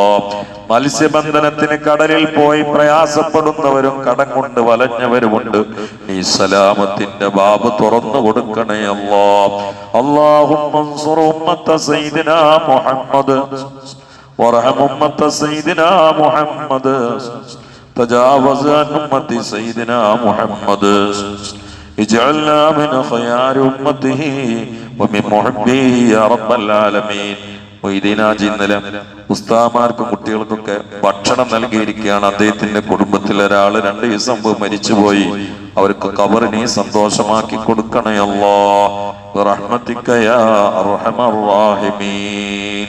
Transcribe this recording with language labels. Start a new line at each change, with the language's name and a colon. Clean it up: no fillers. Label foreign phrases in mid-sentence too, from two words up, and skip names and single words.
Malayalam: മത്സ്യബന്ധനത്തിന് കടലിൽ പോയി പ്രയാസപ്പെടുന്നവരും കടം കൊണ്ട് വലഞ്ഞവരുമുണ്ട്, നീ സലാമത്തിന്റെ ബാബ് തുറന്നു കൊടുക്കണേ അല്ലാ.
Arabic: اللهم انصر أمة سيدنا محمد وارحم أمة سيدنا محمد تجاوز عن أمة سيدنا محمد اجعلنا من خيار أمته ومن محبه يا رب العالمين.
Malayalam: ഇന്നലെ ഉസ്താമാർക്കും കുട്ടികൾക്കൊക്കെ ഭക്ഷണം നൽകിയിരിക്കുകയാണ്. അദ്ദേഹത്തിന്റെ കുടുംബത്തിലെ ഒരാള് 2 ദിവസം മുമ്പ് മരിച്ചുപോയി. അവർക്ക് ഖബറിനെ സന്തോഷമാക്കി കൊടുക്കണേ അല്ലാഹ്.
Arabic: برحمتك يا أرحم الراحمين.